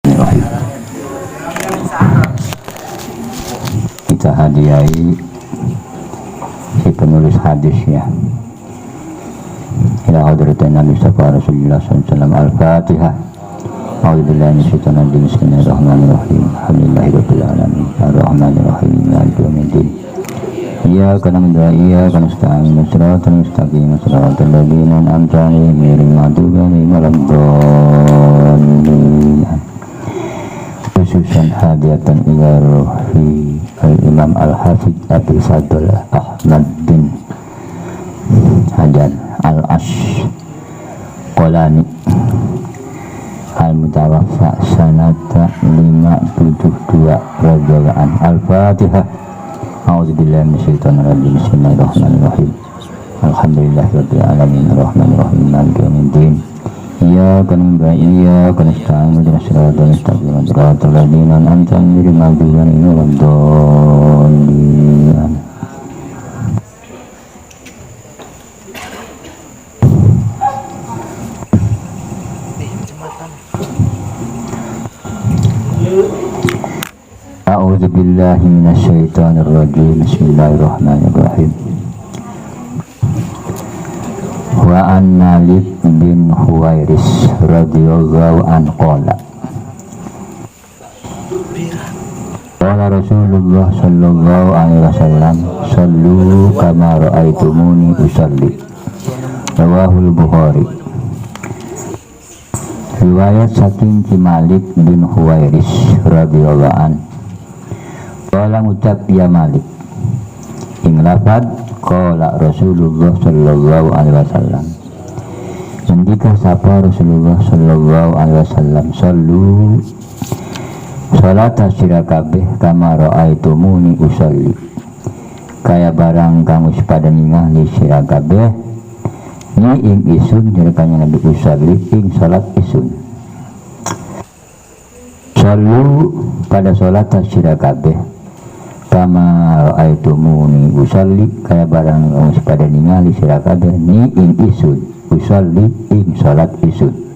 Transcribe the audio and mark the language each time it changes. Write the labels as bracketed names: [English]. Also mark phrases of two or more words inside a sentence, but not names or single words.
[Arabic] بسم الله الرحمن الرحيم. [Indonesian] Kita hadiahi si penulis hadisnya [Arabic] إلى حضرة النبي رسول الله صلى الله عليه وسلم. Al-Fatihah. أعوذ بالله من الشيطان الرجيم بسم الله الرحمن الرحيم. الحمد لله رب العالمين. الرحمن الرحيم مالك يوم الدين. إياك نعبد وإياك نستعين. الصراط المستقيم. صراط الذين أنعمت عليهم غير المغضوب عليهم ولا الضالين. خصوصا هدية إلى روح الإمام الحافظ عبد الفضل أحمد بن حجر العسقلاني المتوفى سنة 572 رضي الله عنه. Al-Fatihah. أعوذ بالله من الشيطان الرجيم بسم الله الرحمن الرحيم. الحمد لله رب العالمين. الرحمن الرحيم مالك يوم الدين. إياك نعبد وإياك نستعين اهدنا الصراط المستقيم. صراط الذين أنعمت عليهم غير المغضوب عليهم ولا الضالين. أعوذ بالله من الشيطان الرجيم. بسم الله الرحمن الرحيم. وعن مالك بن الحويرث رضي الله عنه قال قال رسول الله صلى الله عليه وسلم صلوا كما رأيتموني أصلي. رواه البخاري. [Javanese] Riwayat saking Ki Malik bin Huwairis [Arabic] رضي الله عنه قال [Javanese] ngucap ya Malik ing lafad [Arabic] قال رسول الله صلى الله عليه وسلم. [Javanese] Ngendika sapa [Arabic] رسول الله صلى الله عليه وسلم, [Javanese] sallu salat sira kabeh [Arabic] كما رأيتموني أصلي, [Javanese] kaya barang kang wis padha ningali sira kabeh ni ing isun jerkanya Nabi usolli ing salat isun. Sallu pada salat sira kabeh [Arabic] كما رأيتموني أصلي, [Javanese] kaya barang kang wis padha ningali sira kabeh ni ing isun usolli ing salat isun.